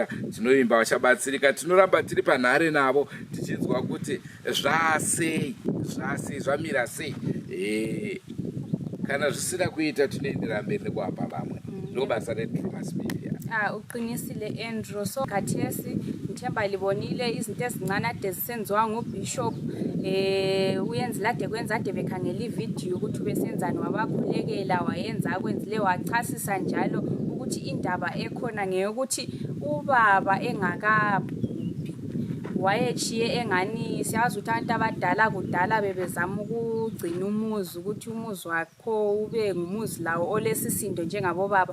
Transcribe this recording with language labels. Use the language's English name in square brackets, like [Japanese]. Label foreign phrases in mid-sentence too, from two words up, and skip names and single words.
[Shona] Tinoimba vachabatsirika, tinoramba tiri panhare navo tichinzwa kuti zvasei zvamira sei. Kana zvisina kuita tinoendera mberi nekuhamba vamwe. Ndobasa reDrewmas Media. [North Ndebele] Uqinisile Andrew. So khathesi ngithemba libonile izinto ezincane ade zisenziwa nguBishop. Uyenzile ade kwenza ade bekhangela ividiyo ukuthi ubesenzani, wabakhulekela, wayenza akwenzile, wachasisa njalo ukuthi indaba ekhona ngeyokuthi ubaba engakabhubhi wayechiye engani siyazi ukuthi abantu abadala kudala bebezama ukugcina umuzi ukuthi umuzi wakho ube ngumuzi lawo olesisindo njengabo baba.